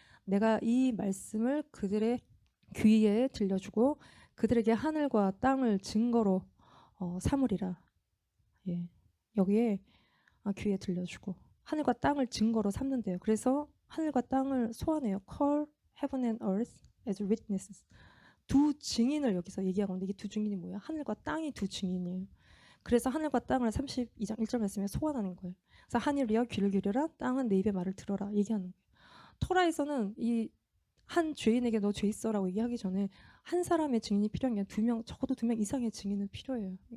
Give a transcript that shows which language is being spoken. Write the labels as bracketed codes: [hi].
[ko] 내가 이 말씀을 그들의 귀에 들려주고 그들에게 하늘과 땅을 증거로 삼으리라. 예. 여기에 귀에 들려주고 하늘과 땅을 증거로 삼는데요. 그래서 하늘과 땅을 소환해요. [en] Call heaven and earth as witnesses. [ko] 두 증인을 여기서 얘기하고 있는데, 이게 두 증인이 뭐야? 하늘과 땅이 두 증인이에요. 그래서 하늘과 땅을 32장 1절 말씀에 소환하는 거예요. 그래서 하늘이여 귀를 기울여라, 땅은 내 입의 말을 들어라 얘기하는 거예요. 토라에서는 이 한 죄인에게 너 죄 있어라고 얘기하기 전에 한 사람의 증인이 필요한 게 두 명, 적어도 2명 이상의 증인은 필요해요.